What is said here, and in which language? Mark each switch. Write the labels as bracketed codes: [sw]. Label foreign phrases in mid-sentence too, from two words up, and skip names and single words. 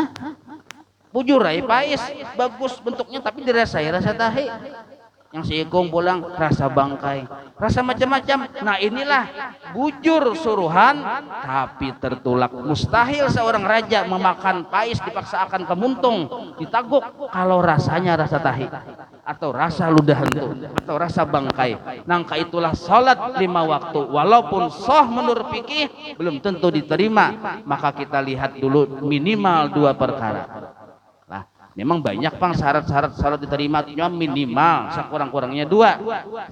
[bjn] Bujur ay pais, bagus bentuknya tapi dirasai rasa tahi. Yang seikung pulang rasa bangkai, rasa macam-macam. Nah, inilah bujur suruhan tapi tertolak. Mustahil seorang raja memakan pais dipaksakan ke muntung, ditaguk kalau rasanya rasa tahi atau rasa ludah hentu atau rasa bangkai. [id] Nangka itulah salat 5 waktu walaupun sah menurut fikih belum tentu diterima. Maka kita lihat dulu minimal 2 perkara. Memang banyak pang syarat-syarat salat diterima, minimal sekurang-kurangnya 2.